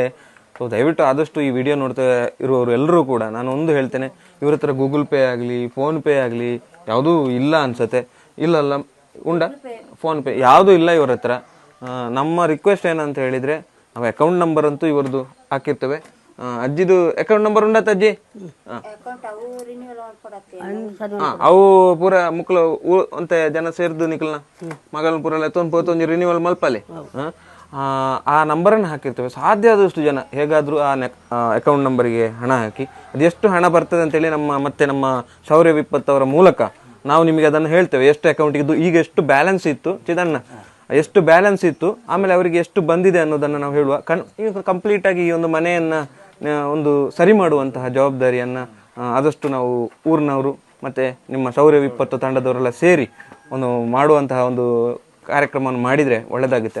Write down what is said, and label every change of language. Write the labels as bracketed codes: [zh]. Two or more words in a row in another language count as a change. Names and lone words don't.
[kn] ಸೊ ದಯವಿಟ್ಟು ಆದಷ್ಟು ಈ ವಿಡಿಯೋ ನೋಡ್ತಾ ಇರುವವರು ಎಲ್ಲರೂ ಕೂಡ ನಾನು ಒಂದು ಹೇಳ್ತೇನೆ, ಇವ್ರ ಹತ್ರ ಗೂಗಲ್ ಪೇ ಆಗಲಿ, ಫೋನ್ಪೇ ಆಗಲಿ ಯಾವುದೂ ಇಲ್ಲ ಅನ್ಸುತ್ತೆ. ಇಲ್ಲಲ್ಲ ಉಂಡ ಫೋನ್ಪೇ ಯಾವುದೂ ಇಲ್ಲ ಇವ್ರ ಹತ್ರ. ನಮ್ಮ ರಿಕ್ವೆಸ್ಟ್ ಏನಂತ ಹೇಳಿದರೆ ನಾವು ಅಕೌಂಟ್ ನಂಬರ್ ಅಂತೂ ಇವ್ರದ್ದು ಹಾಕಿರ್ತೇವೆ. [tcy] ಅಜ್ಜಿದು ಅಕೌಂಟ್ ನಂಬರ್ ಉಂಡತ್ತ ಅಜ್ಜಿ? ಅವು ಪೂರ ಮುಕ್ಳು ಅಂತ ಜನ ಸೇರ್ದು ನಿಕ್ಲನ ಮಗಳ ಪೂರ ತೊಂದು ರಿನ್ಯೂವಲ್ ಮಲ್ಪಲೆ [kn] ಆ ನಂಬರನ್ನು ಹಾಕಿರ್ತೇವೆ. ಸಾಧ್ಯ ಆದಷ್ಟು ಜನ ಹೇಗಾದರೂ ಆ ಅಕೌಂಟ್ ನಂಬರಿಗೆ ಹಣ ಹಾಕಿ, ಅದೆಷ್ಟು ಹಣ ಬರ್ತದೆ ಅಂತೇಳಿ ನಮ್ಮ ಶೌರ್ಯ ವಿಪತ್ತವರ ಮೂಲಕ ನಾವು ನಿಮಗೆ ಅದನ್ನು ಹೇಳ್ತೇವೆ. ಎಷ್ಟು ಅಕೌಂಟಿಗೆ ಈಗ ಎಷ್ಟು ಬ್ಯಾಲೆನ್ಸ್ ಇತ್ತು ಚಿದಣ್ಣ ಎಷ್ಟು ಬ್ಯಾಲೆನ್ಸ್ ಇತ್ತು, ಆಮೇಲೆ ಅವರಿಗೆ ಎಷ್ಟು ಬಂದಿದೆ ಅನ್ನೋದನ್ನು ನಾವು ಹೇಳುವ ಈಗ ಕಂಪ್ಲೀಟಾಗಿ ಈ ಒಂದು ಮನೆಯನ್ನು ಒಂದು ಸರಿ ಮಾಡುವಂತಹ ಜವಾಬ್ದಾರಿಯನ್ನು ಆದಷ್ಟು ನಾವು ಊರಿನವರು ಮತ್ತು ನಿಮ್ಮ ಶೌರ್ಯ ವಿಪತ್ತು ತಂಡದವರೆಲ್ಲ ಸೇರಿ ಒಂದು ಮಾಡುವಂತಹ ಒಂದು ಕಾರ್ಯಕ್ರಮವನ್ನು ಮಾಡಿದರೆ ಒಳ್ಳೆಯದಾಗುತ್ತೆ.